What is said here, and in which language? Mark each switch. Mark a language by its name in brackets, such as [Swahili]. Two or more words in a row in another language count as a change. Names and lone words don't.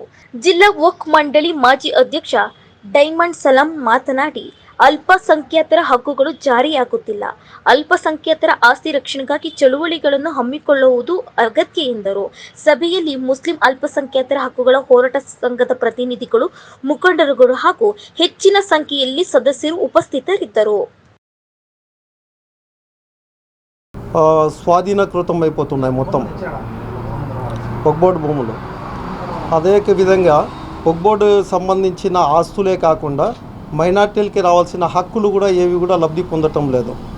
[Kannada] ಜಿಲ್ಲಾ ವಕ್ಫ್ ಮಂಡಳಿ ಮಾಜಿ ಅಧ್ಯಕ್ಷ ಡೈಮಂಡ್ ಸಲಾಂ ಮಾತನಾಡಿ, ಅಲ್ಪಸಂಖ್ಯಾತರ ಹಕ್ಕುಗಳು ಜಾರಿಯಾಗುತ್ತಿಲ್ಲ. ಅಲ್ಪಸಂಖ್ಯಾತರ ಆಸ್ತಿ ರಕ್ಷಣೆಗಾಗಿ ಚಳುವಳಿಗಳನ್ನು ಹಮ್ಮಿಕೊಳ್ಳುವುದು ಅಗತ್ಯ ಎಂದರು. ಸಭೆಯಲ್ಲಿ ಮುಸ್ಲಿಂ ಅಲ್ಪಸಂಖ್ಯಾತರ ಹಕ್ಕುಗಳ ಹೋರಾಟ ಸಂಘದ ಪ್ರತಿನಿಧಿಗಳು, ಮುಖಂಡರುಗಳು ಹಾಗೂ ಹೆಚ್ಚಿನ ಸಂಖ್ಯೆಯಲ್ಲಿ ಸದಸ್ಯರು ఉపస్థితరిద్దరు. [Telugu] స్వాధీనకృతం అయిపోతున్నాయి మొత్తం వక్బోర్డు భూములు. అదే విధంగా వక్బోర్డు సంబంధించిన ఆస్తులే కాకుండా మైనార్టీలకి రావాల్సిన హక్కులు కూడా ఏవి కూడా లబ్ధి పొందటం లేదు.